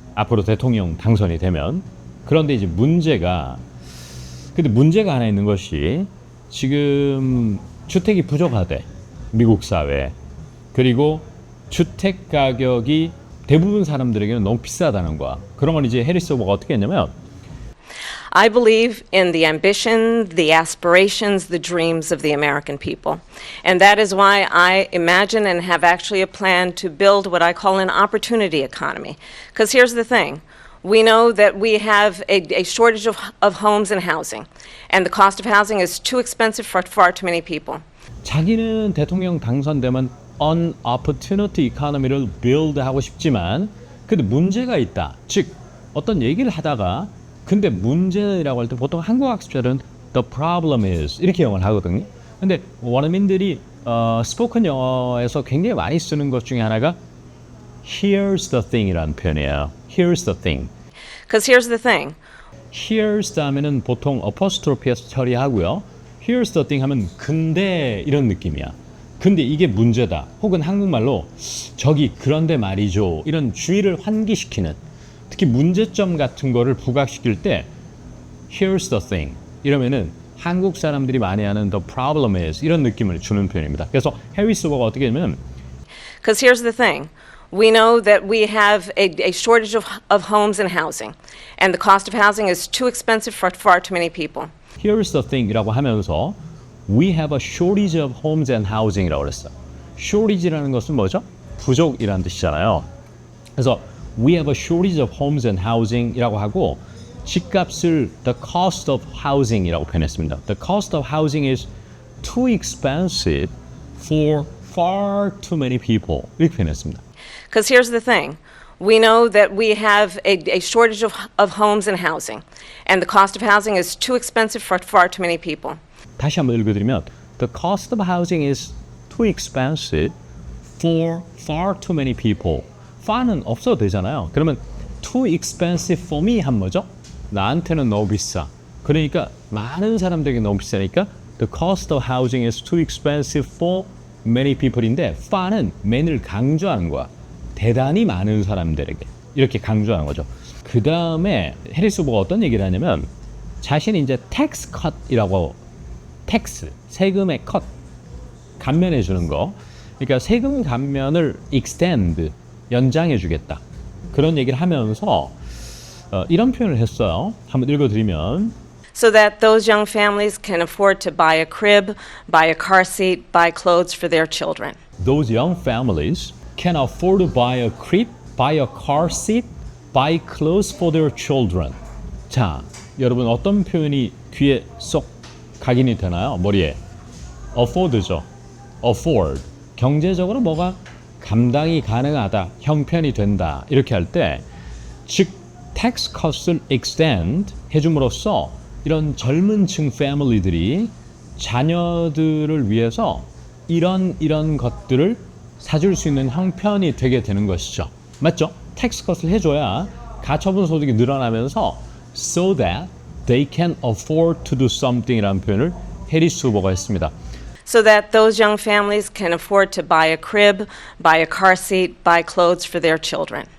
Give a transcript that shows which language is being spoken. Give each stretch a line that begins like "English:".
Korean: 앞으로 대통령 당선이 되면. 그런데 이제 문제가 하나 있는 것이 지금 주택이 부족하대. 미국 사회에. 그리고 주택 가격이 대부분 사람들에게는 너무 비싸다는 거야. 그런 건 이제 해리스 후보가 어떻게 했냐면
English: I believe in the ambition, the aspirations, the dreams of the American people. And that is why I imagine and have actually a plan to build what I call an opportunity economy. Because here's the thing. We know that we have a shortage of homes and housing. And the cost of housing is too expensive for far too many people.
Korean: 자기는 대통령 당선되면
English: an opportunity economy
Korean: 를 build 하고 싶지만 근데 문제가 있다. 즉 어떤 얘기를 하다가 근데 문제라고 할 때 보통 한국 학습자들은
English: the problem is
Korean: 이렇게 영어를 하거든요. 근데 원어민들이 스포큰 영어에서 굉장히 많이 쓰는 것 중에 하나가
English: Here's the thing
Korean: 이라는 표현이에요.
English: Here's the thing. Because here's the thing.
Korean: Here's 다음에는 보통 어퍼스트로피에서 처리하고요.
English: Here's the thing
Korean: 하면 근데 이런 느낌이야. 근데 이게 문제다. 혹은 한국말로 저기 그런데 말이죠. 이런 주의를 환기시키는 특히 문제점 같은 거를 부각시킬 때
English: Here's the thing
Korean: 이러면은 한국 사람들이 많이 하는
English: the problem is
Korean: 이런 느낌을 주는 표현입니다. 그래서 해리스 후보가 어떻게 되면
English: Because here's the thing. We know that we have a shortage of homes and housing, and the cost of housing is too expensive for far too many people. Here's the thing
Korean: 이라고 하면서
English: We have a shortage of homes and housing
Korean: 이라고 그랬어요. shortage라는 것은 뭐죠? 부족이라는 뜻이잖아요. 그래서
English: We have a shortage of homes and housing
Korean: 이라고 하고 집값을
English: the cost of housing
Korean: 이라고 표현했습니다.
English: The cost of housing is too expensive for far too many people
Korean: 이렇게 표현했습니다.
English: Because here's the thing. We know that we have a shortage of homes and housing, and the cost of housing is too expensive for far too many people.
Korean: 다시 한번 읽어드리면
English: The cost of housing is too expensive for far too many people.
Korean: far는 없어도 되잖아요. 그러면
English: too expensive for me
Korean: 한 뭐죠? 나한테는 너무 비싸. 그러니까 많은 사람들에게 너무 비싸니까
English: The cost of housing is too expensive for many people인데 far는 man을 강조하는 거야.
Korean: 대단히 많은 사람들에게 이렇게 강조하는 거죠. 그 다음에 해리스 후보가 어떤 얘기를 하냐면 자신이 이제
English: tax cut
Korean: 이라고 텍스, 세금의 컷, 감면해 주는 거. 그러니까 세금 감면을 extend, 연장해 주겠다. 그런 얘기를 하면서 이런 표현을 했어요. 한번 읽어드리면
English: So that those young families can afford to buy a crib, buy a car seat, buy clothes for their children. Those young families can afford to buy a crib, buy a car seat, buy clothes for their children.
Korean: 자, 여러분 어떤 표현이 귀에 쏙 각인이 되나요? 머리에 afford죠. afford 경제적으로 뭐가 감당이 가능하다, 형편이 된다 이렇게 할 때 즉 tax cut을 extend 해줌으로써 이런 젊은 층 패밀리들이 자녀들을 위해서 이런 것들을 사줄 수 있는 형편이 되게 되는 것이죠. 맞죠? tax cut을 해줘야 가처분 소득이 늘어나면서
English: so that they can afford to do something
Korean: 이라는 표현을 해리스 후보가 했습니다.
English: So that those young families can afford to buy a crib, buy a car seat, buy clothes for their children.